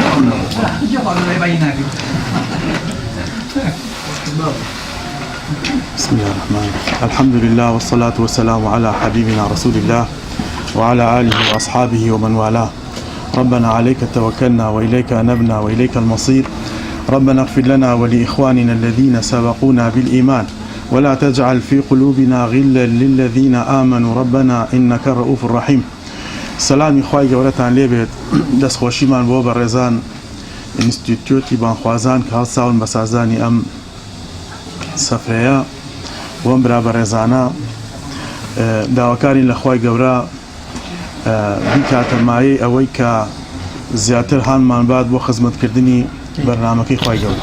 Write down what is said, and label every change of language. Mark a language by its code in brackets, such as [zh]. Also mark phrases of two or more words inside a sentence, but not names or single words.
[ar] بسم الله الرحمن الرحيم الحمد لله والصلاة والسلام على حبيبنا رسول الله وعلى آله وأصحابه ومن والاه. ربنا عليك توكلنا وإليك أنبنا وإليك المصير. ربنا اغفر لنا ولإخواننا الذين سبقونا بالإيمان ولا تجعل في قلوبنا غلا للذين آمنوا ربنا إنك رؤوف رحيم. [ckb] سلام خوای گەورەتان لێبێت. دەستخۆشیمان بۆ بە ڕێزان ئینستیتیوتی بانخوازان کە هەڵساون بە سازانی ئەم سەفرەیە وەم برا بە ڕێزانە داواکارین لە خوای گەورە بیکاتە مایەی ئەوەی کە زیاتر هانمان بات بۆ خزمەتکردنی بەرنامەکەی خوای گەورە.